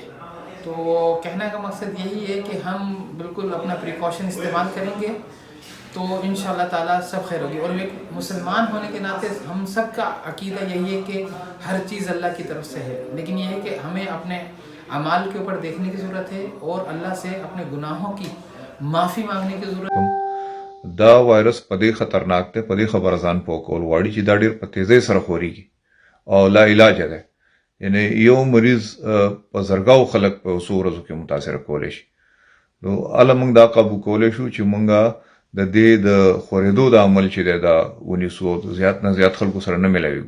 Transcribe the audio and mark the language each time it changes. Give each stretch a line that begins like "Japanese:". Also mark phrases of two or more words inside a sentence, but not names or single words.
Hindi: तो कहने का मकसद यही है कि हम बिल्कुल अपना प्रिकॉशन इस्तेमाल करेंगे तो
Arabic: إن شاء الله تعالى
Hindi: सब खैर होगी। और एक मुसलमान होने के नाते हम सब का अकीदा यही है कि हर चीज़ अल्लाह की तरफ से है, लेकिन यह है कि हमें अपने अमाल के ऊपर देखने की ज़रूरत है और अल्लाह से अपने गुनाहों की माफ़ी मांगने की ज़रूरत है।
Pashto: دا وایرس په دې خطرناک دی، په دې خبره ځان پوه کول غواړي چې دا ډېر په تیزۍ سره خورېږي او لا علاج دی. یعنی یو مریض په زرګاو خلک په څو ورځو کې متاثره کولی شي. نو هله موږ دا قابو کولی شو چې موږ د دې د خورېدو د عمل چې دی دا ونیسو، زیات نه زیات خلکو سره نه میلاویږو.